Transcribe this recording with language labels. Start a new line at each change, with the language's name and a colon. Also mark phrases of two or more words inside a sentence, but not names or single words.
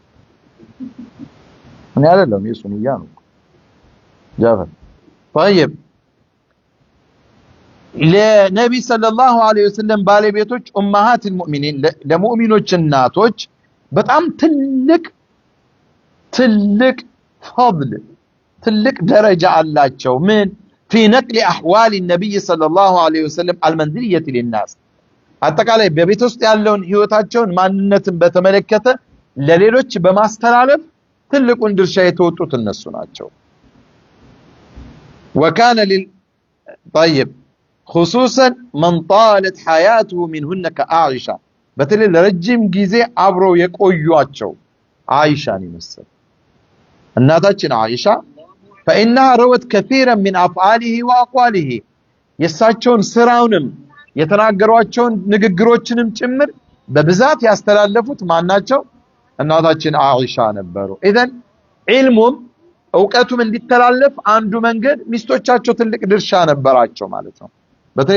Amharic: እኔ አይደለም የሱን ያ ነው ጃፈር طيب ለነብይ
Arabic: صلى الله عليه وسلم
Amharic: ባለቤቶች
Arabic: أمهات المؤمنين
Amharic: ለሙእሚኖች እናቶች በጣም ትልቅ فضل ትልቅ ደረጃ አላቸው። ምን
Arabic: في نقل احوال النبي صلى الله عليه وسلم المنزليه للناس
Amharic: አጠቃላይ በቤት ውስጥ ያለውን ህይወታቸውን ማንነትን በተመለከተ ለሌሎች በማስተላለፍ ትልቁን ድርሻ የተወጡት እነሱ ናቸው።
Arabic: وكان طيب خصوصا من طالت حياته منهن كعائشة
Amharic: በተለይ ለረጅም ጊዜ አብረው የቆዩአቸው عائشة ይመስል እናታችን عائشة
Arabic: فإنها روت كثيرا من أفعاله وأقواله
Amharic: የሳቸውን ስራውንም የተናገሯቸውን ንግግሮችንም ጭምር በብዛት ያስተላለፉት ማናቸው? እናታችን عائشة ነበሩ። ኢዘን ዒልሙም እውቀቱም እንዲተላለፍ አንዱ መንገድ ሚስቶቻቸው ትልቅ ድርሻ ነበራቸው ማለት ነው። በተለይ